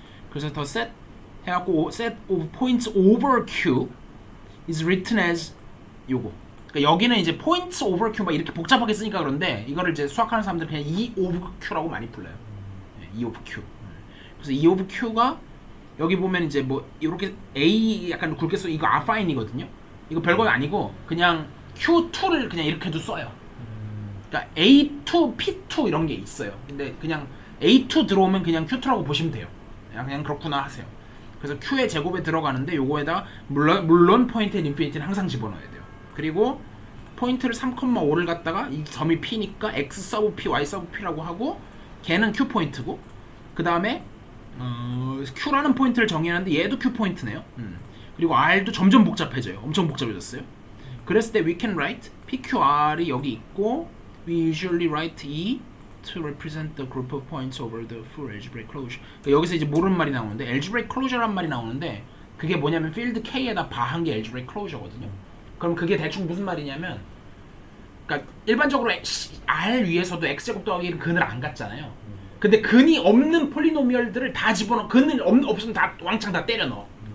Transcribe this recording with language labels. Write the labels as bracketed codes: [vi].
[ko] 그래서 더 [en] set [ko] 해갖고 [en] set of points over q is written as [ko] 요거. 그러니까 여기는 이제 [en] points over q [ko] 막 이렇게 복잡하게 쓰니까 그런데 이거를 이제 수학하는 사람들은 그냥 E of q라고 많이 불러요. E of q. 그래서 E of q가 여기 보면 이제 뭐 이렇게 A 약간 굵게 써 이거 아파인이거든요. 이거 별거 아니고 그냥 Q2를 그냥 이렇게도 써요. 그러니까 A2, P2 이런 게 있어요. 근데 그냥 A2 들어오면 그냥 Q2라고 보시면 돼요. 그냥 그렇구나 하세요. 그래서 Q의 제곱에 들어가는데 요거에다 물론 포인트 앤 인피니티는 항상 집어넣어야 돼요. 그리고 포인트를 3,5를 갖다가 이 점이 P니까 X 서브 P, Y 서브 P라고 하고 걔는 Q 포인트고 그 다음에 Q라는 포인트를 정의하는데 얘도 Q 포인트네요. 그리고 R도 점점 복잡해져요. 엄청 복잡해졌어요. [en] 그랬을 때 we can write PQR이 [ko] 여기 있고 [en] we usually write E to represent the group of points over the full algebraic closure. [ko] 그러니까 여기서 이제 모르는 말이 나오는데 algebraic closure란 말이 나오는데 그게 뭐냐면 field K에다 바한 게 algebraic closure거든요. 그럼 그게 대충 무슨 말이냐면 그러니까 일반적으로 R 위에서도 X제곱 더하기 1은 근을 안 갖잖아요. 근데 근이 없는 폴리노미얼들을 다 집어넣어. 근을 없으면 다 왕창 다 때려 넣어.